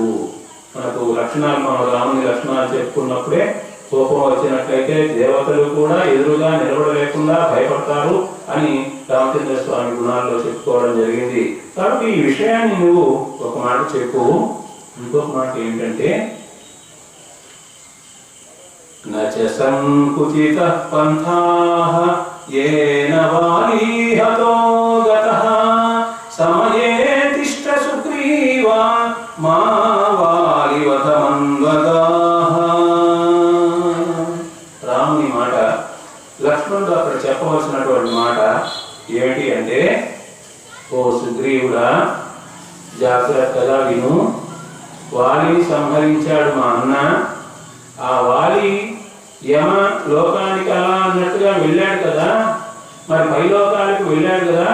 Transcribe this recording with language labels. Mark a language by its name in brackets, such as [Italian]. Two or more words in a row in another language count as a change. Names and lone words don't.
[Telugu] మనకు లక్షణాలు, మన రాముని లక్షణాలు చెప్పుకున్నప్పుడే కోపం వచ్చినట్లయితే దేవతలు కూడా ఎదురుగా నిలబడలేకుండా భయపడతారు అని రామచంద్ర స్వామి గుణాల్లో చెప్పుకోవడం జరిగింది. కాబట్టి ఈ విషయాన్ని నువ్వు ఒక మాట చెప్పు. ఇంకొక మాట ఏంటంటే, [Sanskrit] నచ సంకుచిత పంథాః येन वाली हतो गतः समये तिष्ठ सुग्रीवा मा वालिवत मन्वगाः. [Telugu] రాముని మాట లక్ష్మణుడు అక్కడ చెప్పవలసినటువంటి మాట ఏమిటి అంటే, ఓ సుగ్రీవుడా, జాగ్రత్తగా విను. వాలిని సంహరించాడు మా అన్న. ఆ వాలి యమ లోకానికి అలా అన్నట్టుగా వెళ్ళాడు కదా, మరి పైలోకానికి వెళ్ళాడు కదా.